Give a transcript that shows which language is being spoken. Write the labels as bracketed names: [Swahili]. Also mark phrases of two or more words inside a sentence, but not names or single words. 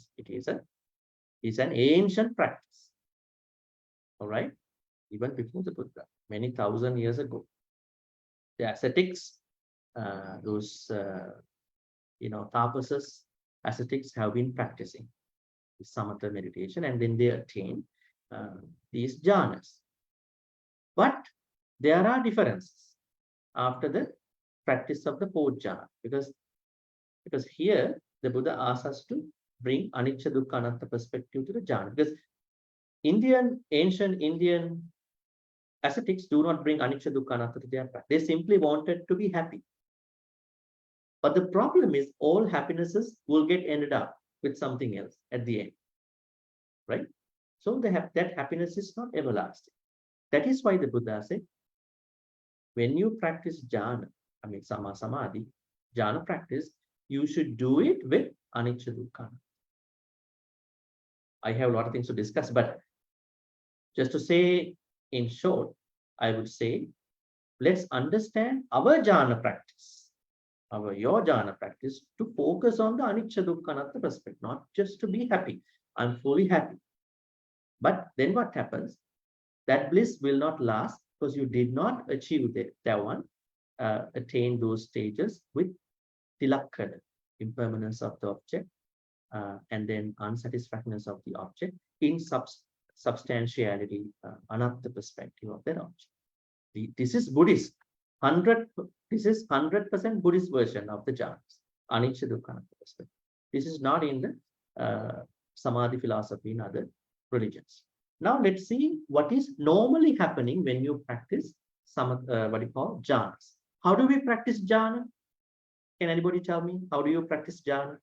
[English] It's an ancient practice. All right, even before the Buddha, many thousand years ago, the ascetics, those tapases, ascetics have been practicing samatha meditation, and then they attain these jhanas. But there are differences after the practice of the 4th jhana, because here the Buddha asks us to bring [Pali] anicca dukkha anatta [English] perspective to the jhana, because ancient Indian ascetics do not bring [Pali] anicca dukkha anatta [English] to their practice. They simply wanted to be happy. But the problem is all happinesses will get ended up with something else at the end, right? So that happiness is not everlasting. That is why the Buddha said, when you practice jhana, sammāsamādhi, jhana practice, you should do it with [Pali] anicca dukkha. [English] I have a lot of things to discuss, but just to say in short, I would say, let's understand our jhana practice, your jhana practice, to focus on the [Pali] anicca dukkha anatta [English] perspective, not just to be happy. I'm fully happy. But then what happens? That bliss will not last because you did not achieve that one, attain those stages with Ti-Ratana, impermanence of the object, and then unsatisfactoriness of the object in substantiality, anatta perspective of that object. This is Buddhist. This is 100% Buddhist version of the jhanas, [Pali] anicca dukkha anatta perspective. [English] This is not in the samadhi philosophy in other religions. Now let's see what is normally happening when you practice jhanas. How do we practice jhana? Can anybody tell me how do you practice jhana?